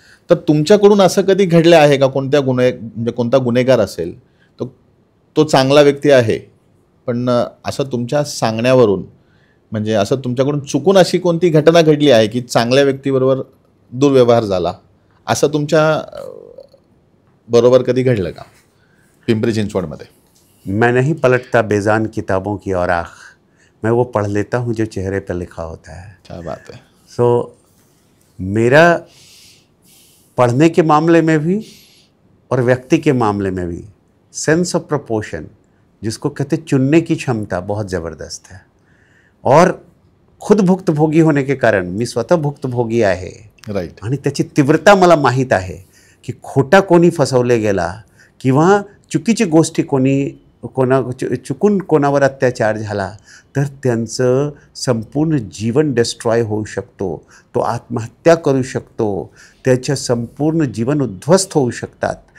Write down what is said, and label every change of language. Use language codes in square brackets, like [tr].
[mr] तर तुमच्याकडून असं कधी घडलं आहे का? म्हणजे कोणता गुन्हेगार असेल तो चांगला व्यक्ती आहे, पण असं तुमच्या सांगण्यावरून म्हणजे असं तुमच्याकडून चुकून अशी कोणती घटना घडली आहे की चांगल्या व्यक्तीबरोबर दुर्व्यवहार झाला, असं तुमच्या बरोबर कधी घडलं का पिंपरी चिंचवडमध्ये? [hi] मैं नहीं पलटता बेजान किताबों की औराख, मैं वो पढ़ लेता हूँ जो चेहरे पर लिखा होता है. क्या बात है. सो मेरा पढ़ने के मामले में भी और व्यक्ति के मामले में भी सेंस ऑफ प्रोपोर्शन, जिसको कहते चुनने की क्षमता, बहुत ज़बरदस्त है. और खुद भुक्तभोगी होने के कारण, [mr] मी स्वतः भुक्तभोगी आहे, [en] right, [mr] आणि त्याची तीव्रता मला माहीत आहे की खोटा कोणी फसवले गेला किंवा चुकीची गोष्टी चुकून कोणावर अत्याचार झाला तर त्यांचं संपूर्ण जीवन डिस्ट्रॉय होऊ शकतो, तो आत्महत्या करू शकतो, त्याचं संपूर्ण जीवन उद्ध्वस्त होऊ शकतात.